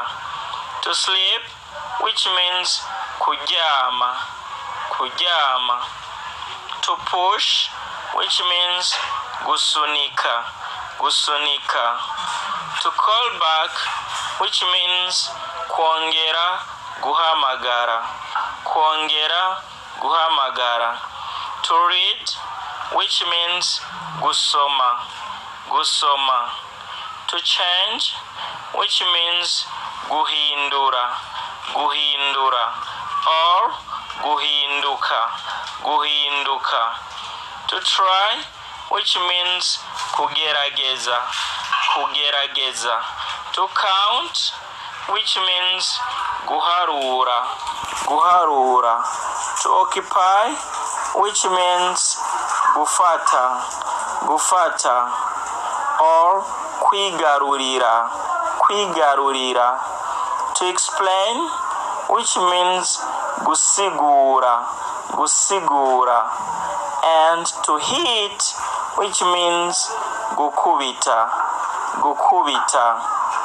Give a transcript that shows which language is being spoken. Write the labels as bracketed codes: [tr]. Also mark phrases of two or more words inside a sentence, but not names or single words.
[en] To sleep, which means [rn] kujama, kujama. [en] To push, which means [rn] gusunika, gusunika. [en] To call back, which means [rn] kuongera guhamagara, kuongera guhamagara. [en] To read, which means [rn] gusoma, gusoma. [en] To change, which means [rn] guhindura, guhindura, [en] or [rn] guhinduka, guhinduka. [en] To try, which means [rn] kugerageza, kugerageza. [en] To count, which means [rn] guharura, guharura. [en] To occupy, which means [rn] gufata, gufata, [en] or [rn] kwigarurira, kwigarurira. [en] To explain, which means [rn] gusigura, gusigura. [en] And to hit, which means [rn] gukubita, gukubita.